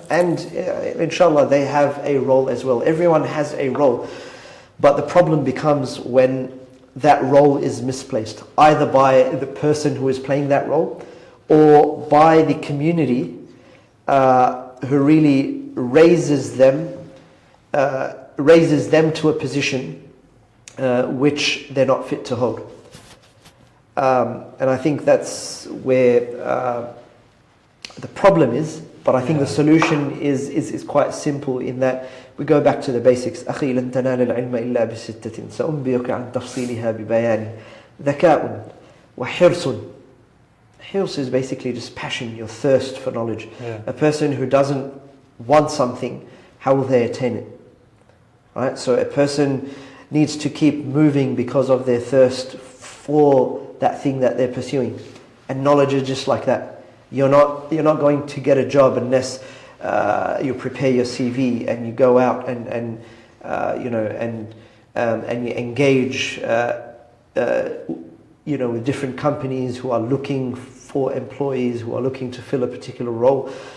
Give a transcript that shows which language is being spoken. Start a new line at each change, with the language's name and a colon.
English: And inshallah, they have a role as well. Everyone has a role, but the problem becomes when that role is misplaced, either by the person who is playing that role, or by the community who really raises them to a position which they're not fit to hold. And I think that's where the problem is. But I think the solution is quite simple, in that we go back to the basics.
Arabic: أخي لن تنال العلم إلا بستة سأنبئك عن تفصيلها ببيان ذكاء وحرص.
English: Hirs is basically just passion, your thirst for knowledge. A person who doesn't want something, how will they attain it? Right? So a person needs to keep moving because of their thirst for that thing that they're pursuing. And knowledge is just like that. You're not going to get a job unless you prepare your CV and you go out and you engage with different companies who are looking for employees, who are looking to fill a particular role.